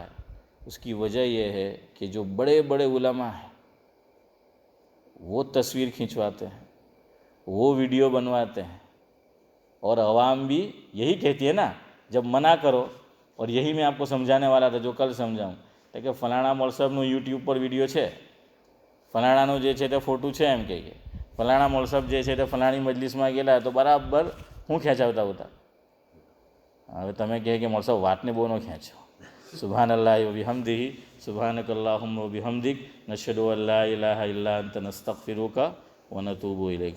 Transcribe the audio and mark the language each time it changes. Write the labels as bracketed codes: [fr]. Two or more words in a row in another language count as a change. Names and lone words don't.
[ur] اس کی وجہ یہ ہے کہ جو بڑے بڑے علماء ہیں وہ تصویر کھنچواتے ہیں، وہ ویڈیو بنواتے ہیں، اور عوام بھی یہی کہتی ہے نا جب منع کرو، اور یہی میں آپ کو سمجھانے والا تھا جو کل سمجھاؤں کہ [gu] ફલાણા મોલ સાહેબનું યુટ્યુબ પર વિડીયો છે, ફલાણાનો જે છે તે ફોટો છે, એમ કે ફલાણા મોલ સાહેબ જે છે તે ફલાણી મજલિસમાં ગયેલા તો બરાબર હું ખેંચાવતા હતા. હવે તમે કહે કે મોલ સાહેબ વાતને બહુ ન ખેંચો. [ar] سبحان الله وبحمده سبحانك اللهم وبحمدك نشهد أن لا إله إلا أنت نستغفرك ونتوب إليك.